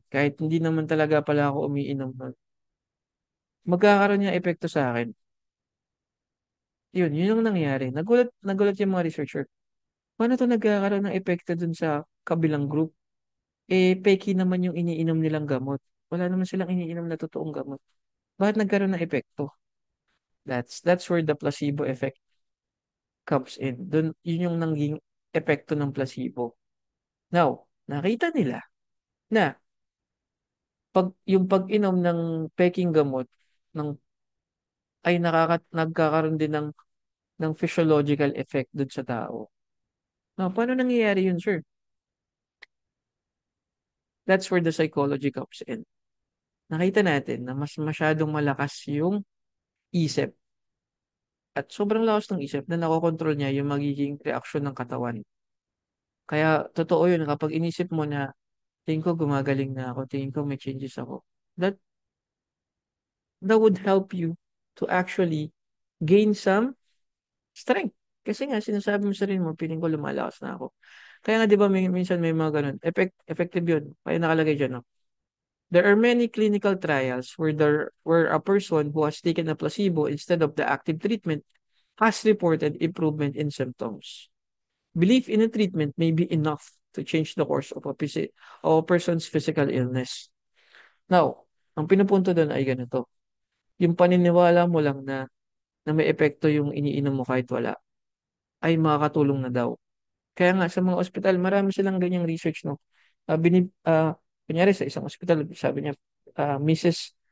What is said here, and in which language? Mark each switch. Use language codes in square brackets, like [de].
[tl] Kahit hindi naman talaga pala ako umiinom nun. Magkakaroon niya epekto sa akin. Yun yung nangyari. Nagulat yung mga researcher. Paano to nagkakaroon ng epekto dun sa kabilang group? Peki naman yung iniinom nilang gamot. Wala naman silang iniinom na totoong gamot. Bakit nagkaroon ng epekto? [en] That's where the placebo effect comes in. [tl] Yun yung nanging epekto ng placebo. Now, nakita nila na yung pag-inom ng peking gamot ng ay nagkakaroon din ng physiological effect dun sa tao. Now, paano nangyayari yun, sir? [en] That's where the psychology comes in. [tl] Nakita natin na mas masyadong malakas yung isip at sobrang lakas ng isip na nakokontrol niya yung magiging reaksyon ng katawan. Kaya totoo yun kapag inisip mo na tingin ko gumagaling na ako, tingin ko may changes ako. [en] That that would help you to actually gain some strength. [tl] Kasi nga sinasabi mo sa sarili mo, piling ko lumalakas na ako. Kaya nga 'di ba minsan may mga ganun. Effective 'yun. Kaya nakalagay diyan, no? [en] There are many clinical trials where a person who has taken a placebo instead of the active treatment has reported improvement in symptoms. Belief in a treatment may be enough to change the course of a person's physical illness. [tl] Now, ang pinupunto doon ay ganito. Yung paniniwala mo lang na may epekto yung iniinom mo kahit wala, ay makakatulong na daw. Kaya nga sa mga ospital, marami silang ganyang research, no? Kunyari sa isang ospital, sabi niya, Mrs.